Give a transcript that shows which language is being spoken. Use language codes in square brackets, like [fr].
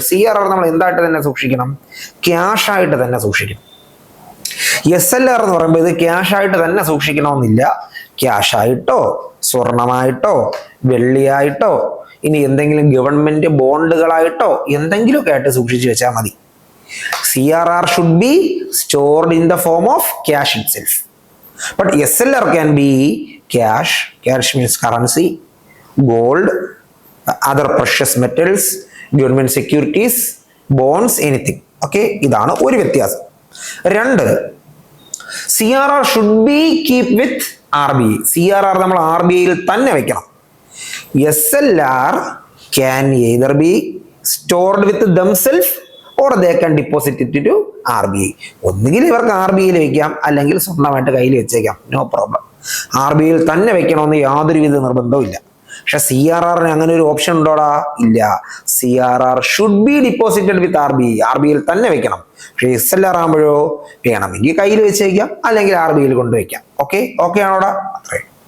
[ml] CRR നമ്മൾ എന്തായിട്ട് തന്നെ സൂക്ഷിക്കണം? ക്യാഷ് ആയിട്ട് തന്നെ സൂക്ഷിക്കണം. SLR എന്ന് പറയുമ്പോൾ ഇത് ക്യാഷ് ആയിട്ട് തന്നെ സൂക്ഷിക്കണമെന്നില്ല. ക്യാഷ് ആയിട്ടോ, സ്വർണമായിട്ടോ, വെള്ളിയായിട്ടോ, ഇനി എന്തെങ്കിലും ഗവൺമെന്റ് ബോണ്ടുകളായിട്ടോ എന്തെങ്കിലുമൊക്കെ ആയിട്ട് സൂക്ഷിച്ചു വെച്ചാൽ മതി. [en] CRR should be stored in the form of cash itself. But SLR can be cash. Cash means currency, gold, other precious metals, government securities, bonds, anything. [ml] Okay, ഇതാണ് ഒരു വ്യത്യാസം. രണ്ട്, [en] CRR should be keep with RBI. [ml] CRR നമ്മൾ RBIയിൽ തന്നെ വെക്കണം. [en] SLR can either be stored with themselves or they can deposit it to RBI. [ml] ഒന്നുകിൽ ഇവർക്ക് RBIയിൽ വെക്കാം, അല്ലെങ്കിൽ സ്വന്തമായിട്ട് കയ്യിൽ വെച്ചേക്കാം. [en] No problem. [ml] RBIയിൽ തന്നെ വെക്കണമെന്ന് യാതൊരുവിധ നിർബന്ധവും ഇല്ല. പക്ഷെ CRRന് അങ്ങനെ ഒരു ഓപ്ഷൻ ഉണ്ടോടാ? ഇല്ല. [en] CRR should be deposited with RBI. [ml] RBIയിൽ തന്നെ വെക്കണം. പക്ഷെ SLR ആകുമ്പോഴോ വേണമെങ്കിൽ കയ്യിൽ വെച്ചേക്കാം, അല്ലെങ്കിൽ RBIയിൽ കൊണ്ടുവയ്ക്കാം. ഓക്കെ ആണോടാ? അത്രേ.